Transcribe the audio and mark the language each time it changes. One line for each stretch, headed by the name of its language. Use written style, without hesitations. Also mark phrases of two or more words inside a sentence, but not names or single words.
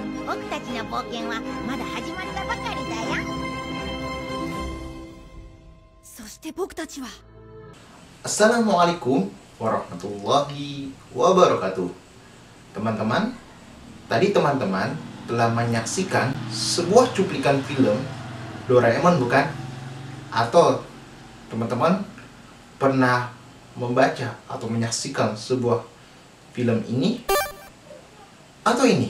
Japanese: 僕たちの冒険はまだ始まったばかりだよ。そして僕たちは
Arabic: السلام عليكم ورحمة الله وبركاته.
Indonesian: Teman-teman, tadi teman-teman telah menyaksikan sebuah cuplikan film Doraemon, bukan? Atau teman-teman pernah membaca atau menyaksikan sebuah film ini atau ini?